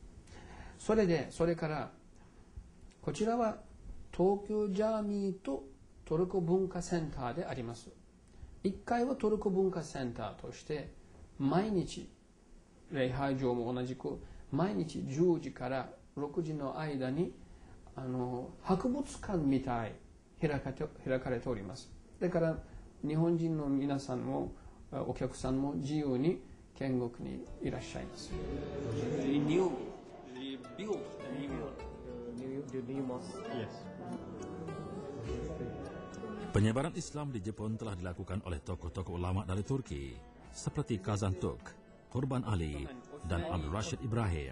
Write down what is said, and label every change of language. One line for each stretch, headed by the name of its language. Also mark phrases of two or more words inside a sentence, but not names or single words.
Japanese: それからこちらは東京ジャーミーとトルコ文化センターであります。1階はトルコ文化センターとして毎日礼拝場も同じく毎日10時から6時の間に博物館みたい開かれております。だから日本人の皆さんもお客さんも自由に見学にいらっしゃいます。
Malay: Penyebaran Islam di Jepun telah dilakukan oleh tokoh-tokoh ulama dari Turki seperti Kazan Tuk, Qurban Ali, dan Abdul Rashid Ibrahim.